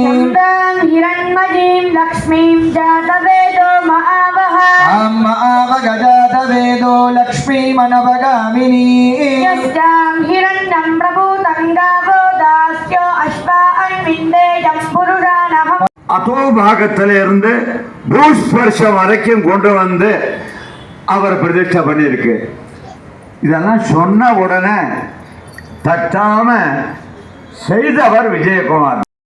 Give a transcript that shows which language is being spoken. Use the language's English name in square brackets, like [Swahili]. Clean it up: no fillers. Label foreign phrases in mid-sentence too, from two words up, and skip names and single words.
[Sanskrit] चन्द्रां हिरण्मयीं लक्ष्मीं जातवेदो महावः ताम् आवगजातवेदो लक्ष्मीमनवगामिनीं यस्यां हिरण्यं प्रभूतं गावो दास्यो अश्वान्विन्देयं पुरुषाणः [Tamil] அதோ பாகத்துல இருந்து பூஸ்பர்ஷம் வரைக்கும் கொண்டு வந்து அவர் பிரதிஷ்டை பண்ணியிருக்கு. இதெல்லாம் சொன்ன உடனே தட்டாம செய்தவர் விஜயகுமார்.